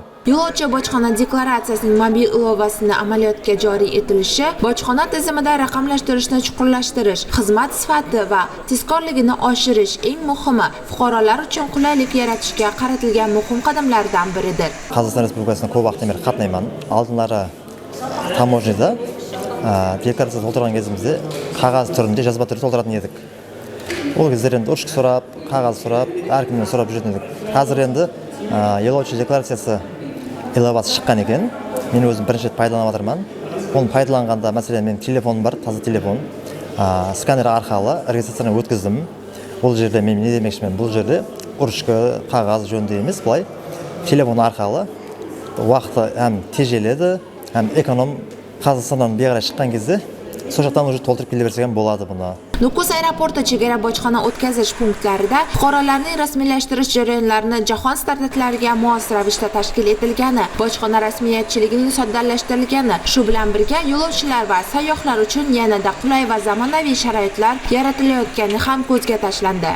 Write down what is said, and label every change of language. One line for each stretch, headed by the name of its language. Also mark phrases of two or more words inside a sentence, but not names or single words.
Uzbek: Yo'lovchi bojxona deklaratsiyasining mobil ilovasini amaliyotga joriy etilishi bojxona tizimida raqamlashtirishni chuqurlashtirish, xizmat sifati va tezkorligini oshirish, eng muhimi fuqarolar uchun qulaylik yaratishga qaratilgan muhim qadamlardan biridir. Qozog'iston Respublikasida ko'p vaqtdan beri qatnayman. Oldinlari tamoshada deklaratsiya to'ldirgan kezimizda qog'oz turida yozma turda to'ldirатын edik.
Kazakh: Ол кезде енді ұршық сұрап, қағаз сұрап, әркімнен сұрап жүретін едік. Қазір енді
Uzbek: yo'lovchi deklaratsiyasi ilovasi
Kazakh: шыққан екен. Мен өзім бірінші рет пайдаланып жатырмын. Оны пайдаланғанда, мәселен, менің телефоным бар, таза телефон. Сканер арқылы регистрацияны өткіздім. Бұл жерде мен не демекшімін? Бұл жерде ұршқы, қағаз жөнінде емес, былай телефон арқылы уақыты hem тежеледі, hem эконом. Қазақстаннан бері шыққан кезде сол жақтан уже толтырып келе берсек болады бұны.
Uzbek: Nukus aeroporti chegara bojxona o'tkazish punktlarida fuqarolarning rasmiylashtirish jarayonlarini jahon standartlariga mos ravishda tashkil etilgani, bojxona rasmiyatchiligining soddalashtirilgani, shu bilan birga yo'lovchilar va sayyohlar uchun yanada qulay va zamonaviy sharoitlar yaratilayotgani ham ko'zga tashlandi.